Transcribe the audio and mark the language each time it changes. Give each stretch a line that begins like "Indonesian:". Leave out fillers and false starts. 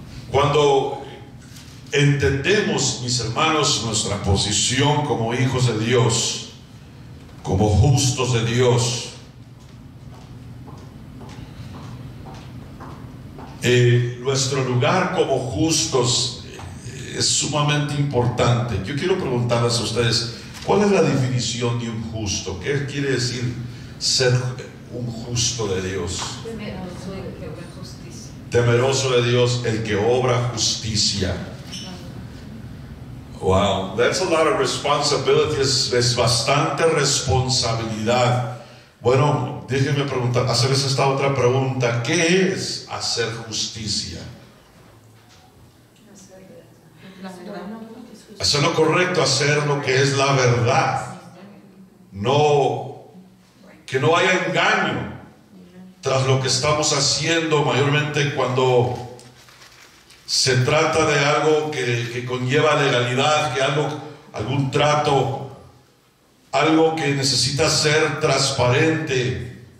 Spanish: Cuando entendemos, mis hermanos, nuestra posición como hijos de Dios, como justos de Dios, nuestro lugar como justos es sumamente importante. Yo quiero preguntarles a ustedes, ¿cuál es la definición de un justo? ¿Qué quiere decir ser un justo de Dios? temeroso de Dios, el que obra justicia.
English: Wow, that's a lot of responsibility.
Spanish: Es bastante responsabilidad. Bueno, déjenme hacerles esta otra pregunta. ¿Qué es hacer justicia? Hacer lo correcto, hacer lo que es la verdad. No, que no haya engaño tras lo que estamos haciendo, mayormente cuando se trata de algo que conlleva legalidad, que algún trato, algo que necesita ser transparente.